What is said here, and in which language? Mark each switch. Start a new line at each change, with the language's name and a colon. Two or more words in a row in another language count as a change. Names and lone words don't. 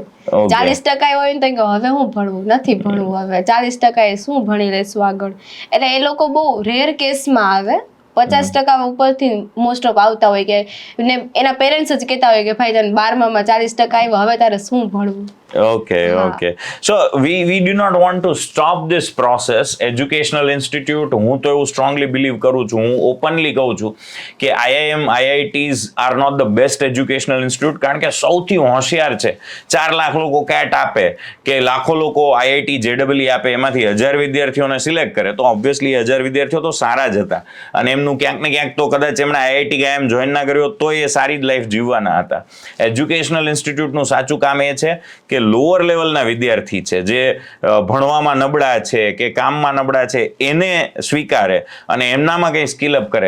English: Okay.
Gujarati: 40% આવ્યો હોય ને તો કે હવે હું ભણવું નથી ભણવું હવે 40% એ શું ભણી લેશું આગળ. એટલે એ લોકો બહુ રેર કેસમાં આવે. 50% ઉપરથી
English: most of
Gujarati: આવતા હોય કે ને એના પેરેન્ટ્સ જ કહેતા હોય કે ભાઈ તને 12માં 40% આવ્યો હવે તારે શું ભણવું.
English: Okay. So we do not want to stop this process. Educational institute,
Gujarati: હું તો એવું
English: strongly believe
Gujarati: કરું છું, હું openly કહું છું કે IIM,
English: IITs are not the best educational institute,
Gujarati: કારણ કે સૌથી હોશિયાર છે. 4 લાખ લોકો CAT આપે કે લાખો લોકો IIT, JEE આપે, એમાંથી 1000 વિદ્યાર્થીઓને સિલેક્ટ કરે તો ઓબ્વિયસલી 1000 વિદ્યાર્થીઓ તો સારા જ હતા અને એમનું ક્યાંક ને ક્યાંક તો કદાચ એમણે IIT IIM જોઈન ના કર્યો તો એ સારી જ લાઈફ જીવવાના હતા.
English: educational institute
Gujarati: સાચું કામ એ છે કે
English: lower level
Gujarati: વિદ્યાર્થી છે જે ભણવામાં નબળા છે કે કામમાં નબળા છે એને સ્વીકારે અને એમનામાં કંઈ
English: skill up
Gujarati: કરે.